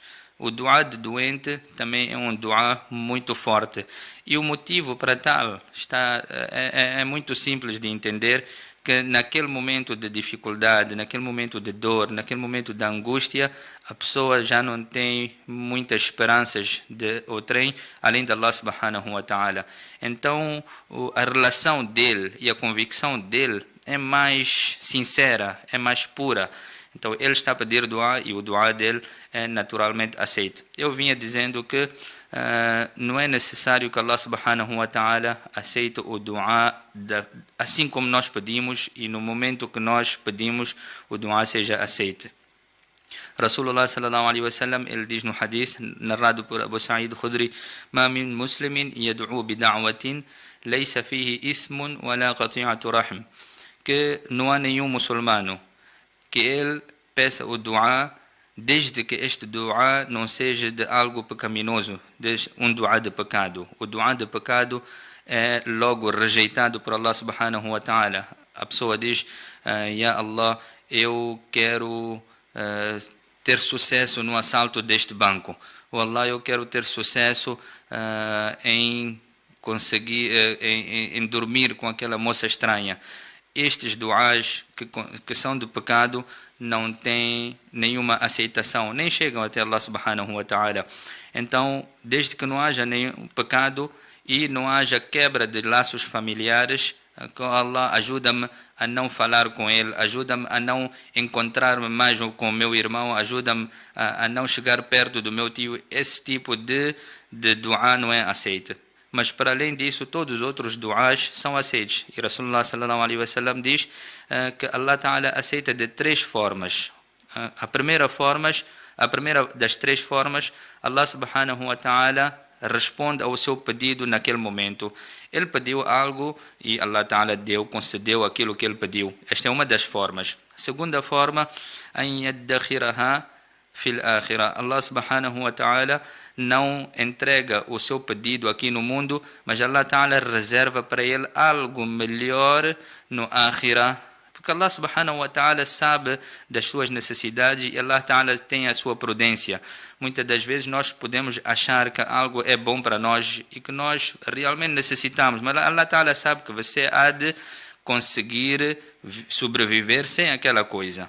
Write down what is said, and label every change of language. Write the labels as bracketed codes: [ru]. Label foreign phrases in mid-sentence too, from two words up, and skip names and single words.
[pt] O dua de doente também é um dua muito forte. E o motivo para tal é muito simples de entender, que naquele momento de dificuldade, naquele momento de dor, naquele momento de angústia, a pessoa já não tem muitas esperanças de outrem, além de [ar] الله سبحانه وتعالى. [pt] Então, a relação dele e a convicção dele é mais sincera, é mais pura. Então, ele está a pedir dua e o dua dele é naturalmente aceito. Eu vinha dizendo que não é necessário que [ar] الله سبحانه وتعالى [pt] aceite o dua assim como nós pedimos, e no momento que nós pedimos o dua seja aceite. [ar] رسول الله صلى الله عليه وسلم, [pt] ele diz no hadith narrado por Abu Sa'id Khudri: [ar] ما من مسلم يدعو بدعوة ليس فيه إثم ولا قطيعة رحم. [pt] Que não há nenhum muçulmano que ele peça o dua desde que este dua não seja de algo pecaminoso, um dua de pecado. O dua de pecado é logo rejeitado por [ar] الله سبحانه وتعالى. [pt] A pessoa diz: [ar] يا الله, [pt] eu quero ter sucesso no assalto deste banco. Ou Allah, eu quero ter sucesso em conseguir em dormir com aquela moça estranha. Estes duas que são de pecado não têm nenhuma aceitação, nem chegam até [ar] الله سبحانه وتعالى. [pt] Então, desde que não haja nenhum pecado e não haja quebra de laços familiares, Allah, ajuda-me a não falar com ele, ajuda-me a não encontrar-me mais com o meu irmão, ajuda-me a não chegar perto do meu tio. Esse tipo de dua não é aceito. Mas para além disso, todos os outros duas são aceitos. E [ar] رسول الله صلى الله عليه وسلم [pt] diz que [ar] الله تعالى [pt] aceita de 3 formas. A primeira das 3 formas, [ar] الله سبحانه وتعالى [pt] responde ao seu pedido naquele momento. Ele pediu algo e [ar] الله تعالى [pt] concedeu aquilo que ele pediu. Esta é uma das formas. A segunda forma, [ar] أن يدخرها في الآخرة. الله سبحانه وتعالى [pt] não entrega o seu pedido aqui no mundo, mas [ar] الله تعالى [pt] reserva para ele algo melhor no akhirah. Porque [ar] الله سبحانه وتعالى [pt] sabe das suas necessidades e [ar] الله تعالى [pt] tem a sua prudência. Muitas das vezes nós podemos achar que algo é bom para nós e que nós realmente necessitamos, mas [ar] الله تعالى [pt] sabe que você há de conseguir sobreviver sem aquela coisa.